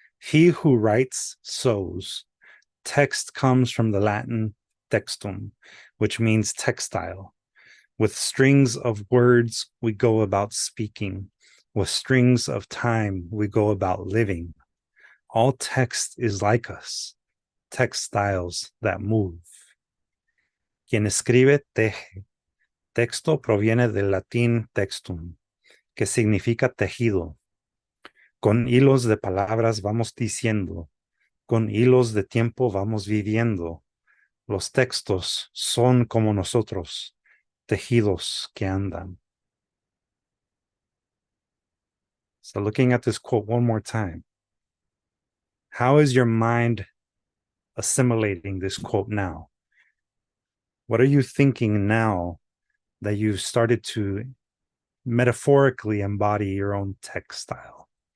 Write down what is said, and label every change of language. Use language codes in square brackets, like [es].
[en] He who writes sows. Text comes from the Latin textum, which means textile. With strings of words, we go about speaking. With strings of time, we go about living. All text is like us, textiles that move. [es] Quien escribe teje. Texto proviene del latín textum, que significa tejido. Con hilos de palabras vamos diciendo, con hilos de tiempo vamos viviendo. Los textos son como nosotros, tejidos que andan. [en] So looking at this quote one more time, how is your mind assimilating this quote now? What are you thinking now that you've started to metaphorically embody your own textile?